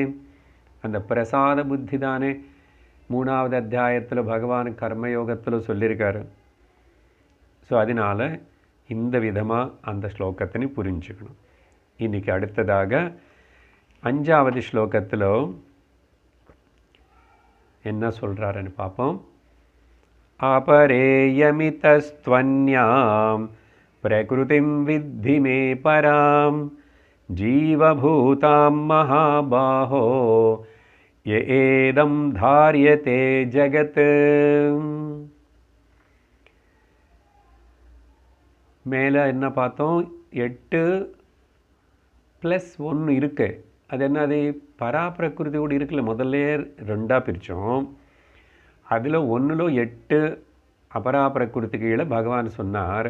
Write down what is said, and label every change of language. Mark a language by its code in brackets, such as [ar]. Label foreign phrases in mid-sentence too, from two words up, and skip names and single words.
[ta] அந்த பிரசாத புத்தி தானே 3வது அத்தியாயத்தில் பகவான் கர்மயோகத்தில் சொல்லியிருக்காரு. ஸோ அதனால் இந்த விதமாக அந்த ஸ்லோகத்தினை புரிஞ்சுக்கணும். இன்றைக்கி அடுத்ததாக 5வது ஸ்லோகத்தில் என்ன சொல்கிறாருன்னு பார்ப்போம். [sa] अपरेयमितस्त्वन्यां प्रकृतिं विद्धि मे परां जीवभूतां महाबाहो य एदं धार्यते जगत्. [ta] மேலே என்ன பார்த்தோம், 8 + 1 இருக்குது. அது என்னது, பராப்பிரகிருதியோடு இருக்குல்ல. முதல்ல 2ஆக பிரித்தோம். அதில் 1ல் 8 அபராப்பிரகிருதி கீழே பகவான் சொன்னார்.